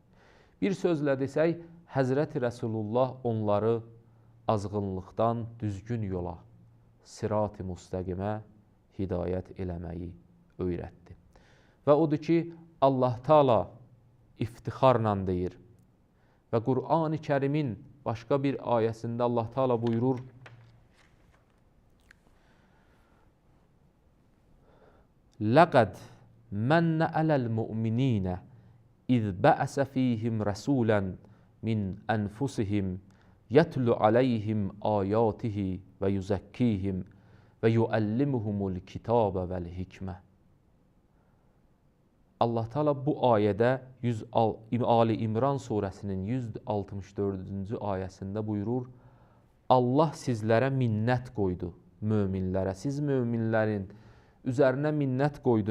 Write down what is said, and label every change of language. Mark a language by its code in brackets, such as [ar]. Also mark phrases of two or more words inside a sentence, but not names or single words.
[az] Bir sözlə desək, Həzrət Rəsulullah onları azğınlıqdan düzgün yola, sirat-i müstəqimə hidayət eləməyi öyrətdi. Və odur ki, Allah Taala iftixarla deyir və Qur'an-ı Kərimin başqa bir ayəsində Allah Taala buyurur: [ar] "لقد منّ على المؤمنين إذ بعث فيهم رسولا من أنفسهم يتلو عليهم آياته ويزكيهم ويعلمهم الكتاب والحكمة." [az] Allah Teala bu ayədə Ali İmran surəsinin 164-cü ayəsində buyurur: Allah sizlərə minnət qoydu, möminlərə. Siz möminlərin üzərinə minnət qoydu.